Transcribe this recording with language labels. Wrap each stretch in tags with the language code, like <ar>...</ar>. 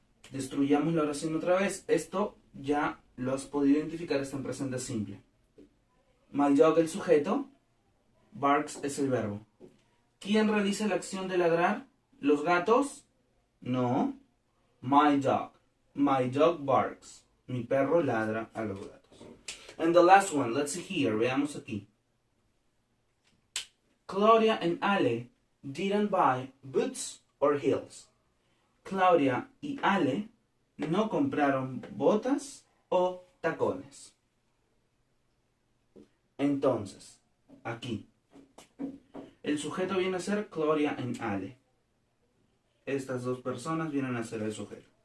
<es>Destruyamos la oración otra vez. Esto ya lo has podido identificar, está en presente simple.</es> <en>My dog</en> <es>el sujeto. Barks es el verbo. ¿Quién realiza la acción de ladrar? ¿Los gatos? No.</es> <en>My dog. My dog barks.</en> <es>Mi perro ladra a los gatos.</es> <en>And the last one, let's see here.</en> <es>Veamos aquí.</es> <en>Claudia and Ale didn't buy boots or heels.</en> <es>Claudia y Ale no compraron botas o tacones. Entonces, aquí, el sujeto viene a ser Claudia and Ale. Estas dos personas vienen a ser el sujeto.</es>